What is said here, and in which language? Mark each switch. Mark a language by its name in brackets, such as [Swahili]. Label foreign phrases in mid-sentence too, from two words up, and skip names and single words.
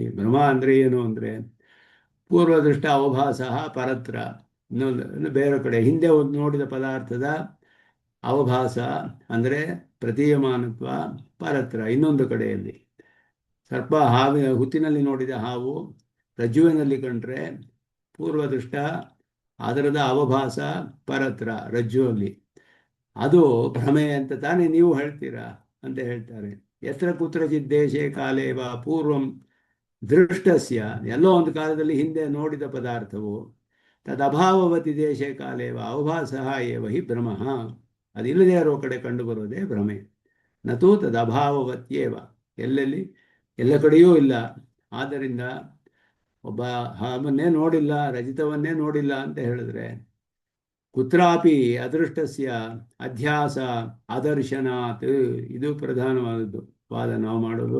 [Kannada] ಭ್ರಮ ಅಂದರೆ ಏನು ಅಂದರೆ, [Sanskrit] ಪೂರ್ವದೃಷ್ಟ ಅವಭಾಸ ಪರತ್ರ, [Kannada] ಬೇರೆ ಕಡೆ ಹಿಂದೆ ಒಂದು ನೋಡಿದ ಪದಾರ್ಥದ ಅವಭಾಸ ಅಂದರೆ ಪ್ರತೀಯಮಾನತ್ವ, ಪರತ್ರ ಇನ್ನೊಂದು ಕಡೆಯಲ್ಲಿ. ಸರ್ಪ ಹಾವಿನ ಹುತ್ತಿನಲ್ಲಿ ನೋಡಿದ ಹಾವು ರಜ್ಜುವಿನಲ್ಲಿ ಕಂಡ್ರೆ ಪೂರ್ವದೃಷ್ಟ, ಅದರದ [Sanskrit] ಅವಭಾಸ ಪರತ್ರ [Kannada] ರಜ್ಜುವಲ್ಲಿ. ಅದು ಭ್ರಮೆ ಅಂತ ತಾನೇ ನೀವು ಹೇಳ್ತೀರಾ ಅಂತ ಹೇಳ್ತಾರೆ. [Sanskrit] ಯತ್ರ ಕುತ್ರಚಿತ್ ದೇಶೇ ಕಾಲೇವ ಪೂರ್ವಂ ದೃಷ್ಟಸ್ಯ, [Kannada] ಎಲ್ಲೋ ಒಂದು ಕಾಲದಲ್ಲಿ ಹಿಂದೆ ನೋಡಿದ ಪದಾರ್ಥವು [Sanskrit] ತದಭಾವವತಿ ದೇಶೇ ಕಾಲೇವ ಅವಭಾಸಃ ಏವ ಹಿ ಭ್ರಮಃ, [Kannada] ಅದಿಲ್ಲದೆ ಇರೋ ಕಡೆ ಕಂಡುಬರೋದೇ ಭ್ರಮೆ. [Sanskrit] ನತು ತದಭಾವವತ್ಯೇವ, [Kannada] ಎಲ್ಲೆಲ್ಲಿ ಎಲ್ಲ ಕಡೆಯೂ ಇಲ್ಲ. ಆದ್ದರಿಂದ ಒಬ್ಬ ಹಾವನ್ನೇ ನೋಡಿಲ್ಲ, ರಜಿತವನ್ನೇ ನೋಡಿಲ್ಲ ಅಂತ ಹೇಳಿದ್ರೆ [Sanskrit] ಕುತ್ರಾಪಿ ಅದೃಷ್ಟಸ್ಯ ಅಧ್ಯಾಸ ಅದರ್ಶನಾತ್, [Kannada] ಇದು ಪ್ರಧಾನವಾದದ್ದು ವಾದ ನಾವು ಮಾಡೋದು.